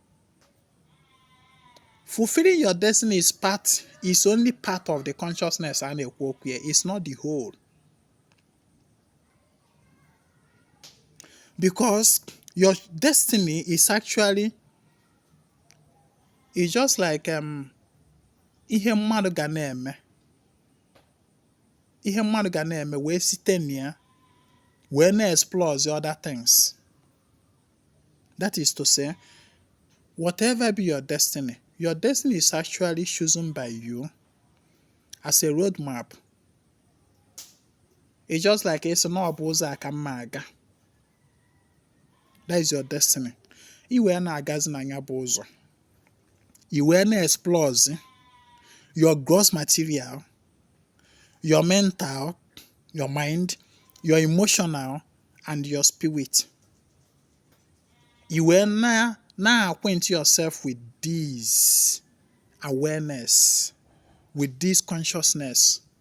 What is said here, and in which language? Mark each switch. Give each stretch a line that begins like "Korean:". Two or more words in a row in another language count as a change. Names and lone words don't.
English: Fulfilling your destiny is only part of the consciousness and it's not the whole. Because your destiny is actually, it's just like
Igbo: ihe mmadụ ga na-eme. Ihe mmadụ ga na-eme wee site na ya wee na-explore
English: the other things. That is to say, whatever be your destiny is actually chosen by you as a roadmap. It's just like it's not
Igbo: ụzọ aka mma aga.
English: That is your destiny.
Igbo: I wee na-agazi na ya bụ ụzọ. I wee na-explore
English: your gross material, your mental, your mind, your emotional, and your spirit. You will now acquaint yourself with this awareness, with this consciousness.